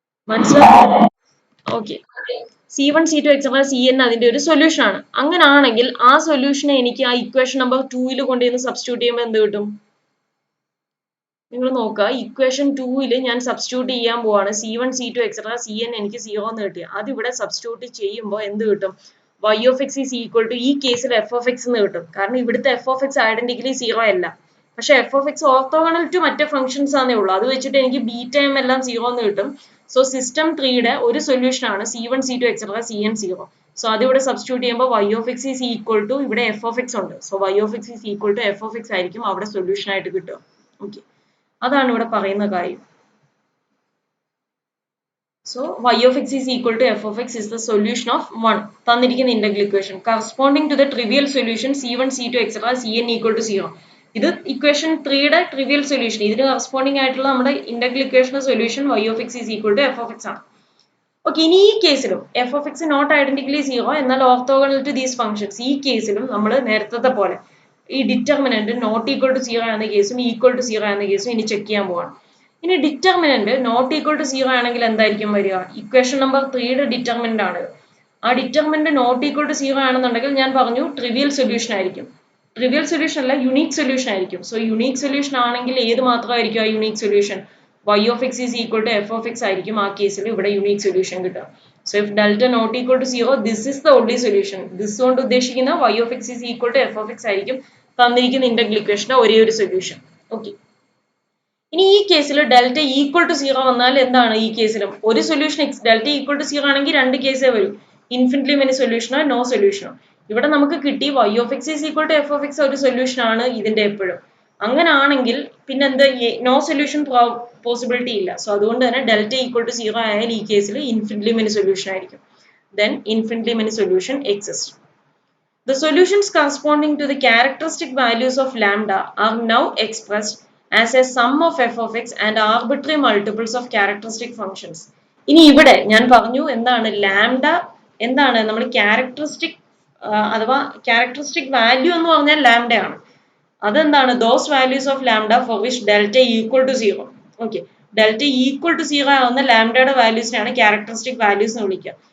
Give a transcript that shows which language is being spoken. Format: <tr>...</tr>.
<ml>മനസ്സിലായോ? Okay, C1 C2 etcetera Cn അതിന്റെ ഒരു സൊല്യൂഷൻ ആണ്. അങ്ങനാണെങ്കിൽ ആ സൊല്യൂഷനെ എനിക്ക് ആ ഇക്വേഷൻ നമ്പർ 2ൽ കൊണ്ടുവന്ന് സബ്സ്റ്റിറ്റ്യൂട്ട് ചെയ്യുമ്പോൾ എന്ത് കിട്ടും? നിങ്ങൾ നോക്കുക, ഇക്വേഷൻ 2ൽ ഞാൻ സബ്സ്റ്റിറ്റ്യൂട്ട് ചെയ്യാൻ പോവാണ്. C1 C2 എക്സെട്ര Cn എനിക്ക് 0 എന്ന് കിട്ടി. അതിവിടെ സബ്സ്റ്റിറ്റ്യൂട്ട് ചെയ്യുമ്പോൾ എന്ത് കിട്ടും? y of x is equal to ഈ കേസിൽ f of x എന്ന് കിട്ടും. കാരണം ഇവിടുത്തെ f of x ഐഡന്റിക്കലി 0 അല്ല. പക്ഷെ f of x orthogonal to മറ്റേ ഫംഗ്ഷൻസ് ആണേ ഉള്ളൂ. അത് വെച്ചിട്ട് എനിക്ക് ബീറ്റ എം എല്ലാം 0 എന്ന് കിട്ടും. സോ സിസ്റ്റം 3യുടെ ഒരു സൊല്യൂഷൻ ആണ് C1 C2 etcetera Cn 0. So അതിവിടെ സബ്സ്റ്റിറ്റ്യൂട്ട് ചെയ്യുമ്പോൾ y of x is equal to ഇവിടെ f of x ഉണ്ട്. So y of x is equal to f of x ആയിരിക്കും അവിടെ സൊല്യൂഷൻ ആയിട്ട് കിട്ടുക. ഓക്കെ, അതാണ് ഇവിടെ പറയുന്ന കാര്യം.</ml> <en>So y of x is equal to f of x is the solution of 1</en> <ml>തന്നിരിക്കുന്ന integral equation</ml> <en>corresponding to the trivial solution C1 C2 etc Cn equal to 0.</en> <ml>ഇത് ഇക്വേഷൻ 3യുടെ ട്രിവിയൽ സൊല്യൂഷൻ. ഇതിന് corresponding ആയിട്ടുള്ള നമ്മുടെ integral ഇക്വേഷന്റെ solution y of x is equal to f of x ആണ്. Okay, ഇനി ഈ കേസിലും f of x നോട്ട് ഐഡന്റിക്കലി 0 എന്നാൽ ഓർത്തോഗണൽ ടു ദീസ് ഫംഗ്ഷൻസ്. ഈ കേസിലും നമ്മൾ നേരത്തെ പോലെ ഈ ഡിറ്റർമിനന്റ് നോട്ട് ഈക്വൽ ടു 0 എന്ന കേസും ഈക്വൽ ടു 0 എന്ന കേസും ഇനി ചെക്ക് ചെയ്യാൻ പോവാണ്. ഇനി ഡിറ്റർമിനന്റ് നോട്ട് ഈക്വൽ ടു 0 ആണെങ്കിൽ എന്തായിരിക്കും വരിക? ഇക്വേഷൻ നമ്പർ 3യുടെ ഡിറ്റർമിനന്റ് ആണ്. ആ ഡിറ്റർമിനന്റ് നോട്ട് ഈക്വൽ ടു 0 ആണെന്നുണ്ടെങ്കിൽ ഞാൻ പറഞ്ഞു ട്രിവിയൽ സൊല്യൂഷൻ ആയിരിക്കും. ട്രിവിയൽ സൊല്യൂഷൻ അല്ല, യുണീക് സൊല്യൂഷൻ ആയിരിക്കും. സോ യുണീക് സൊല്യൂഷൻ ആണെങ്കിൽ ഏത് മാത്രമായിരിക്കും ആ unique solution? y of x is equal to f of x ആയിരിക്കും ആ കേസിൽ ഇവിടെ യുണീക് സൊല്യൂഷൻ കിട്ടുക. So if delta not equal to 0 this is the only solution. This കൊണ്ട് ഉദ്ദേശിക്കുന്ന y of x is equal to f of x ആയിരിക്കും തന്നിരിക്കുന്ന integral ഇക്വേഷന്റെ ഒരേ ഒരു സൊല്യൂഷൻ. ഓക്കെ, ഇനി ഈ കേസിൽ ഡെൽറ്റ ഈക്വൽ ടു 0 വന്നാൽ എന്താണ്? ഈ കേസിലും ഒരു സൊല്യൂഷൻ ഡെൽറ്റ ഈക്വൽ ടു 0 ആണെങ്കിൽ രണ്ട് കേസേ വരും, ഇൻഫിനിറ്റ്ലി മെനി സൊല്യൂഷനോ നോ സൊല്യൂഷനോ. ഇവിടെ നമുക്ക് കിട്ടി y of x is equal to f of x ഒരു സൊല്യൂഷൻ ആണ് ഇതിന്റെ എപ്പോഴും. അങ്ങനാണെങ്കിൽ പിന്നെ എന്ത്? നോ സൊല്യൂഷൻ പോസിബിലിറ്റി ഇല്ല. സോ അതുകൊണ്ട് തന്നെ ഡെൽറ്റ ഈക്വൽ ടു 0 ആയാൽ ഈ കേസിൽ ഇൻഫിനിറ്റ്ലി മെനി സൊല്യൂഷൻ ആയിരിക്കും.</ml> <en>Then infinitely many solution exist. The solutions corresponding to the characteristic values of lambda are now expressed as a sum of f of x and arbitrary multiples of characteristic functions.</en> <ml>ഇനി ഇവിടെ ഞാൻ പറഞ്ഞു എന്താണ് lambda എന്താണ്? നമ്മൾ characteristic അഥവാ characteristic value എന്ന് പറഞ്ഞാൽ ലാംഡ ആണ്. അതെന്താണ്? Those values of lambda four which delta equal to 0. Okay, delta equal to 0 ആവുന്ന ലാംഡയുടെ വാല്യൂസിനാണ് ക്യാരക്ടറിസ്റ്റിക് വാല്യൂസ് എന്ന് വിളിക്കുക.</ml>